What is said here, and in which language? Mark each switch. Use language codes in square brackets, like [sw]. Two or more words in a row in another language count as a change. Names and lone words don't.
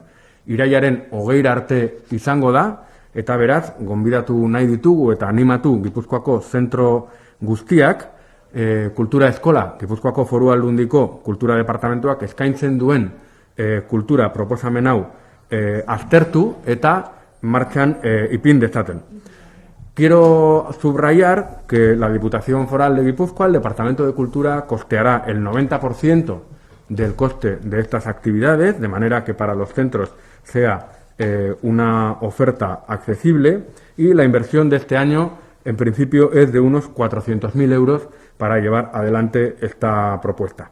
[eu] Irailaren 20 arte izango da, eta beraz, gonbidatu nahi ditugu eta animatu Gipuzkoako zentro guztiak, kultura eskola, Gipuzkoako Foru Aldundiko kultura departamentuak eskaintzen duen kultura proposamen hau aztertu eta martxan ipin dezaten. [es] Quiero subrayar que la Diputación Foral de Guipúzcoa, el Departamento de Cultura, costeará el 90% del coste de estas actividades, de manera que para los centros sea una oferta accesible, y la inversión de este año, en principio, es de unos 400.000 euros para llevar adelante esta propuesta.